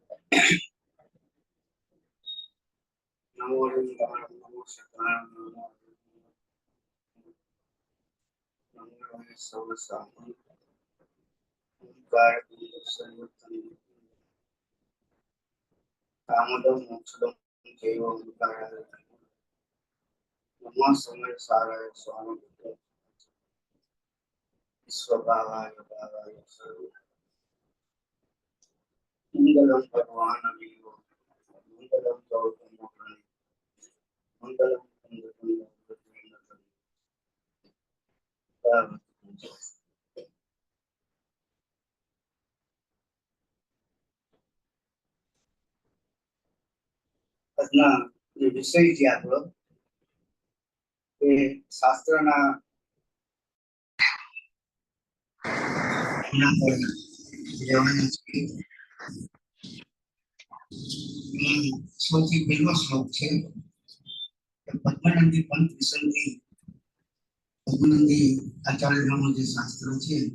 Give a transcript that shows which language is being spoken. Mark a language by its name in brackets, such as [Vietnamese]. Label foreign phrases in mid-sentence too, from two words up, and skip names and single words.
[Sanskrit] नमो ओंकार नमो सकार नमो नमो सर्वसाधन ओंकार सर्वतन कामदम मोक्षदम जैव ओंकार नमो समय साराय स्वामी विश्वभावाय भावाय सर्व मंगलम भगवान विभो मंगलम गौतम मोहन मंगलम [Gujarati] આજના જે વિષય છે આપણો એ શાસ્ત્રના સૌથી પહેલો શ્લોક છે પદ્મનંદી પંથ વિસંધિ પદ્મનંદી આચાર્યનું જે શાસ્ત્ર છે